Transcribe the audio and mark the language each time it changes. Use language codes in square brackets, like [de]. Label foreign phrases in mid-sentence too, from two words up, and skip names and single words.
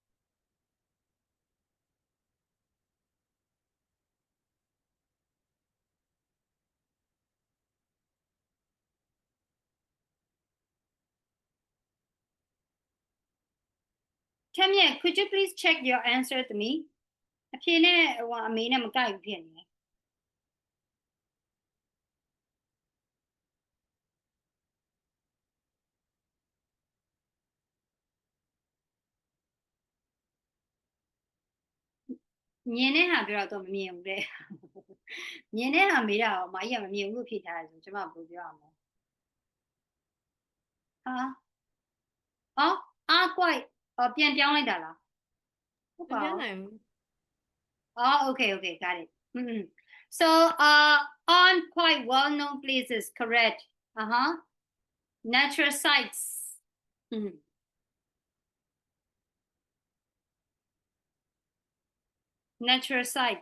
[en] Tamia, could you please check your answer to me? [my] အဖြေနဲ့ဟိုအမေနဲ့မကိုက်ဘူးဖြစ်နေတယ်မြင်တဲ့ဟာပြောတော့မမြင်ဘူးတဲ့မြင်တဲ့ဟာမေးတာတော့မကြီးကမမြင်ဘူးလို့ဖြေထားတယ်ဆိုကျွန်မဘယ်လိုပြောရမလဲ ဟာအော်အားကွိုက်ပြန်ပြောင်းလိုက်တာလားဟုတ်ပါဘူး [en] Oh, okay, got it. So, on quite well-known places, correct? Natural sites. Natural sites.